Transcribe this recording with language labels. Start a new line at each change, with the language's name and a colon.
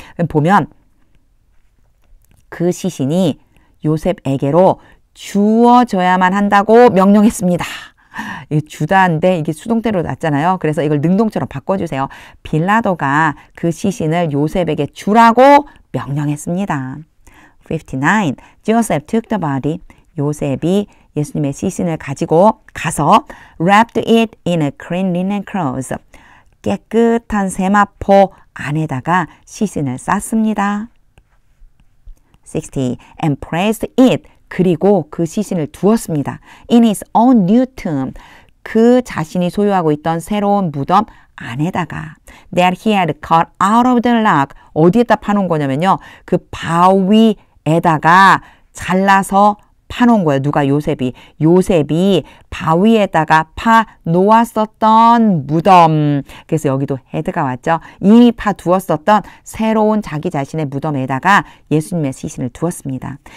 Korean: 그럼 보면 그 시신이 요셉에게로 주어져야만 한다고 명령했습니다. 이 주다인데 이게 수동태로 났잖아요. 그래서 이걸 능동처럼 바꿔주세요. 빌라도가 그 시신을 요셉에게 주라고 명령했습니다.
English: 59. Joseph took the body.
Korean: 요셉이 예수님의 시신을 가지고 가서
English: wrapped it in a clean linen cloth.
Korean: 깨끗한 세마포 안에다가 시신을 쌌습니다.
English: 60. And placed it.
Korean: 그리고 그 시신을 두었습니다.
English: In his own new tomb.
Korean: 그 자신이 소유하고 있던 새로운 무덤 안에다가
English: that he had cut out of the rock.
Korean: 어디에다 파놓은 거냐면요. 그 바위에다가 잘라서 파놓은 거예요. 누가? 요셉이. 요셉이 바위에다가 파 놓았었던 무덤. 그래서 여기도 헤드가 왔죠. 이미 파 두었었던 새로운 자기 자신의 무덤에다가 예수님의 시신을 두었습니다.